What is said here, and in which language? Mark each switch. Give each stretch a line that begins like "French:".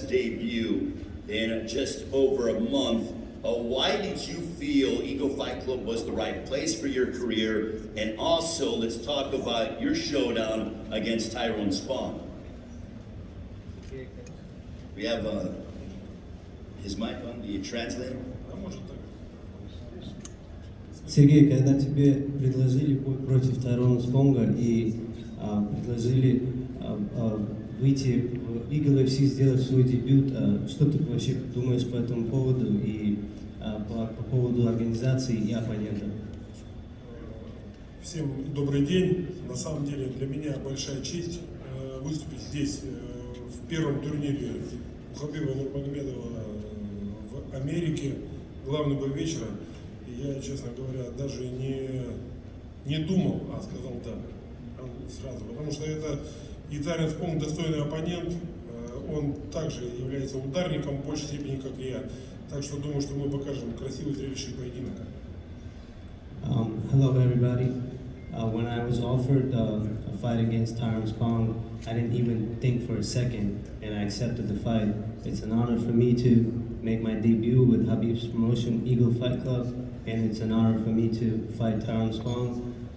English: debut in just over a month, why did you feel Eagle Fight Club was the right place for your career? And also, let's talk about your showdown against Tyrone Spong. We have his mic on, the translator.
Russian: Сергей, когда тебе предложили бой против Тайрона Спонга и предложили выйти в Eagle FC, сделать свой дебют, что ты вообще думаешь по этому поводу и по поводу организации и оппонента? Всем добрый день. На самом деле для меня большая честь выступить здесь в первом турнире у Хабиба Нурмагомедова в Америке, главный бой вечера. И я, честно говоря, даже не думал, а сказал да сразу, потому что это и Tyrone Spong достойный оппонент, он также является ударником в большей степени, как и я. Так что думаю, что мы покажем красивый зрелищный поединок.
English: Hello everybody. When I was offered a fight against Tyrone Spong, I didn't even think for a second, and I accepted the fight. It's an honor for me to make my debut with Khabib's promotion, Eagle Fight Club, and it's an honor for me to fight Tyrone Spong.